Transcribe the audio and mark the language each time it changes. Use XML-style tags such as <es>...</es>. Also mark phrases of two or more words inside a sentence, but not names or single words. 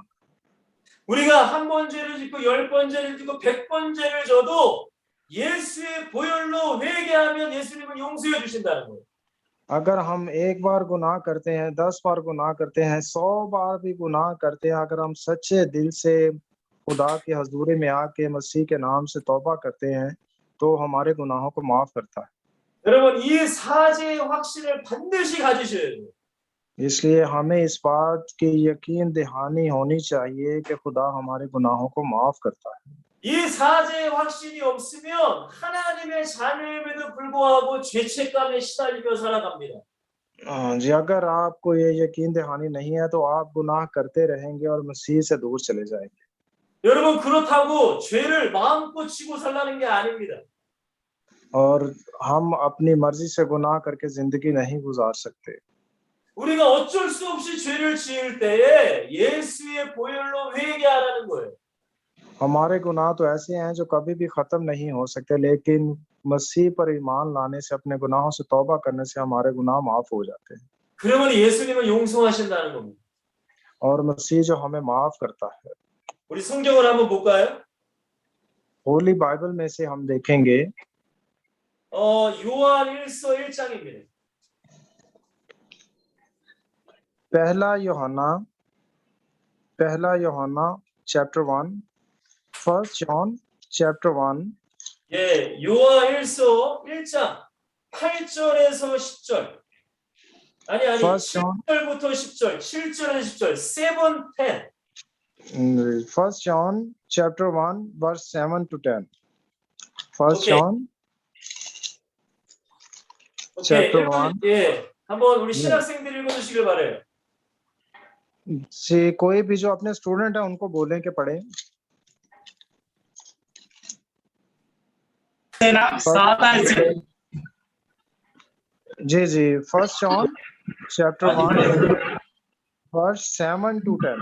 <ko>우리가 한 번 죄를 짓고 10번 죄를 짓고 100번 죄를 져도 예수의 보혈로 회개하면 예수님은 용서해 주신다는 거예요.</ko> <ur>اگر ہم ایک بار گناہ کرتے ہیں، 10 بار گناہ کرتے ہیں، 100 بار بھی گناہ کرتے ہیں، اگر ہم سچے دل سے خدا کی حضوری میں آ کے مسیح کے نام سے توبہ کرتے ہیں تو ہمارے گناہوں کو معاف کرتا ہے.</ur> <ko>여러분, 이 사죄의 확신을 반드시 가지셔야 돼요.</ko> <ur>اس لیے ہمیں اس بات کی یقین دہانی ہونی چاہیے کہ خدا ہمارے گناہوں کو معاف کرتا ہے.</ur> <ko>이 사죄의 확신이 없으면 하나님의 자녀임에도 불구하고 죄책감에 시달리며 살아갑니다.</ko> <ur>جی، اگر آپ کو یہ یقین دہانی نہیں ہے تو آپ گناہ کرتے رہیں گے اور مسیح سے دور چلے جائیں گے.</ur> <ko>여러분, 그렇다고 죄를 마음껏 치고 살라는 게 아닙니다.</ko> <ur>اور ہم اپنی مرضی سے گناہ کر کے زندگی نہیں گزار سکتے.</ur> <ko>우리가 어쩔 수 없이 죄를 지을 때에 예수의 보혈로 회개하라는 거예요.</ko> <ur>ہمارے گناہ تو ایسے ہیں جو کبھی بھی ختم نہیں ہو سکتے، لیکن مسیح پر ایمان لانے سے، اپنے گناہوں سے توبہ کرنے سے ہمارے گناہ معاف ہو جاتے ہیں.</ur> <ko>그러면 예수님은 용서하신다는 겁니다.</ko> <ur>اور مسیح جو ہمیں معاف کرتا ہے.</ur> <ko>우리 성경을 한번 볼까요?</ko> <ur>ہولی بائبل میں سے ہم دیکھیں گے</ur> <ko>요한 1서 1장입니다.</ko> <ur>پہلا یوحنا</ur> <en>चैप्टर 1, First John chapter 1.</en> <ko>예, 요한 1서 1장 8절에서 10절. 아니</ko> <en>First John.</en> <ko>7절부터 10절, 7절에서 10절, 7, 10.</ko> <en>First John chapter 1 verse 7 to 10. फर्स्ट Okay. जॉन 오케이, Chapter 1.</en> <ko>예, 한번 우리 신학생들 읽어주시길 바래요.</ko> <ur>جی، کوئی بھی جو اپنے سٹوڈنٹ ہے ان کو بولیں کہ پڑھیں.</ur> <en>Ji, First John chapter 1 verse 7 to 10.</en>